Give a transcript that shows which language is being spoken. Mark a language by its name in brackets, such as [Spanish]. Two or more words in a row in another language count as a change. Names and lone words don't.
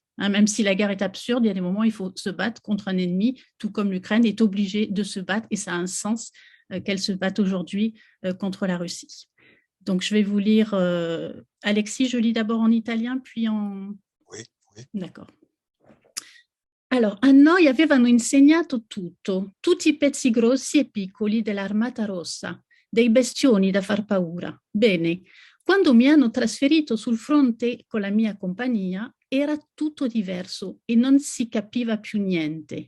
[French] Même si la guerre est absurde, il y a des moments où il faut se battre contre un ennemi, tout comme l'Ukraine est obligée de se battre, et ça a un sens qu'elle se batte aujourd'hui contre la Russie. Donc, je vais vous lire, Alexis, je lis d'abord en italien, puis en... Oui, oui. D'accord. [Italian] Allora, a noi avevano insegnato tutto, tutti i pezzi grossi e piccoli dell'Armata Rossa, dei bestioni da far paura. Bene, quando mi hanno trasferito sul fronte con la mia compagnia, era tutto diverso e non si capiva più niente.